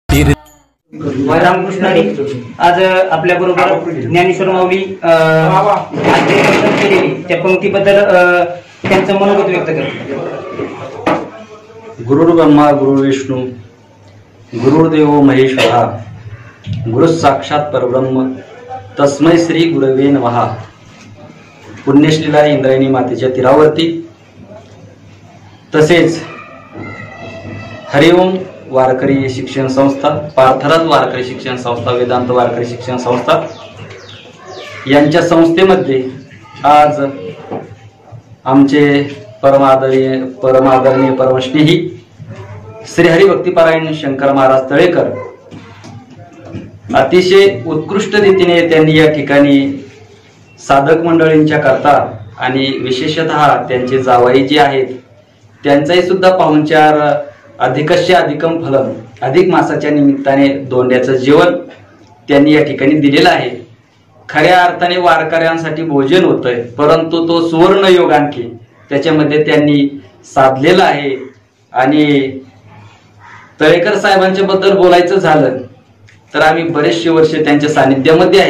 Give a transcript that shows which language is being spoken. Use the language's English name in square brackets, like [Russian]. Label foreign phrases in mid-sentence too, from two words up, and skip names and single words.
[Marathi] कीर्ती। रामकृष्ण हरी. आज आपल्या बरोबर ज्ञानेश्वर माऊली केलेली त्या पंक्तीबद्दल त्यांचं मनोगत व्यक्त करतात. [Sanskrit] गुरुर् ब्रह्मा गुरुर् विष्णू गुरुर्देव महेश्वरा गुरु साक्षात परब्रह्म तस्मै श्री गुरवे नमः. [Marathi] पुण्यश्लीला इंद्रायणी मातेच्या तीरावरती तसेच हरिओम वारकरी शिक्षण संस्था, पार्थराज वारकरी शिक्षण संस्था, वेदांत वारकरी शिक्षण संस्था यांच्या संस्थेमध्ये आज आमचे परमादरणीय परमस्नेही श्री हरिभक्तीपरायण शंकर महाराज तळेकर अतिशय उत्कृष्ट रीतीने त्यांनी या ठिकाणी साधक मंडळींच्या करता आणि विशेषतः त्यांचे जावई जे आहेत त्यांचाही सुद्धा पाहुणचार [Sanskrit] अधिकस्य अधिकम फलम [Marathi] अधिक मासाच्या निमित्ताने दोंड्याचं जेवण त्यांनी या ठिकाणी दिलेलं आहे. खऱ्या अर्थाने वारकऱ्यांसाठी भोजन होतंय, परंतु तो सुवर्ण योग आणखी त्याच्यामध्ये त्यांनी साधलेला आहे. आणि तळेकर साहेबांच्या बद्दल बोलायचं झालं तर आम्ही बरेचशे वर्ष त्यांच्या सानिध्यामध्ये आहे.